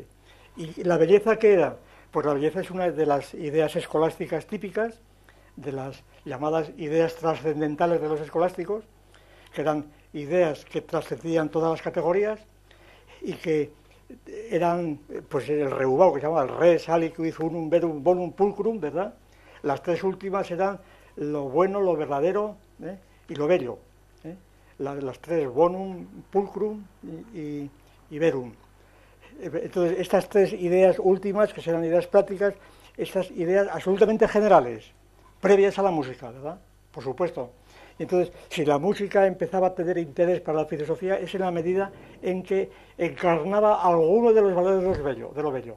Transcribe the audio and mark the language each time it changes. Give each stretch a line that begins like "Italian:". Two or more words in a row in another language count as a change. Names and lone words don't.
Spanish: ¿Y la belleza qué era? Pues la belleza es una de las ideas escolásticas típicas, de las llamadas ideas trascendentales de los escolásticos, que eran ideas que trascendían todas las categorías y que eran, pues el reubao, que se llama el
Latin: res aliquid unum verum bonum pulcrum,
Spanish: ¿verdad? Las tres últimas eran lo bueno, lo verdadero y lo bello. Las tres,
Latin: bonum, pulcrum y verum.
Spanish: Entonces, estas tres ideas últimas, que serán ideas prácticas, estas ideas absolutamente generales, previas a la música, ¿verdad? Por supuesto. Entonces, si la música empezaba a tener interés para la filosofía, es en la medida en que encarnaba alguno de los valores de lo bello.